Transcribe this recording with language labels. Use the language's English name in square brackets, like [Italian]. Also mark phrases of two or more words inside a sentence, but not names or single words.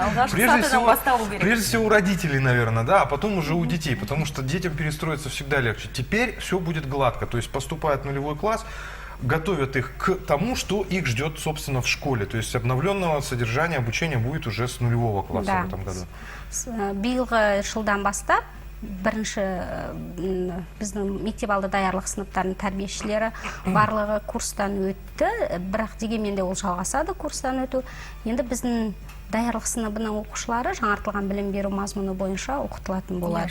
[Russian] Прежде всего у родителей, наверное, да, а потом уже у детей, потому что детям перестроиться всегда легче. Теперь все будет гладко, то есть поступает в нулевой класс, готовят их к тому, что их ждет, собственно, в школе. То есть обновленного содержания обучения будет уже с нулевого класса в этом году. [Kazakh] Биылғы жылдан бастап, бірінші біздің мектеп алды даярлық сыныптарының тәрбиешілері барлығы курстан өтті, бірақ дегенмен де ол жалғасады курстан өту. Енді біздің даярлық сыныбының оқушылары жаңартылған білім беру мазмұны бойынша оқытылатын болады.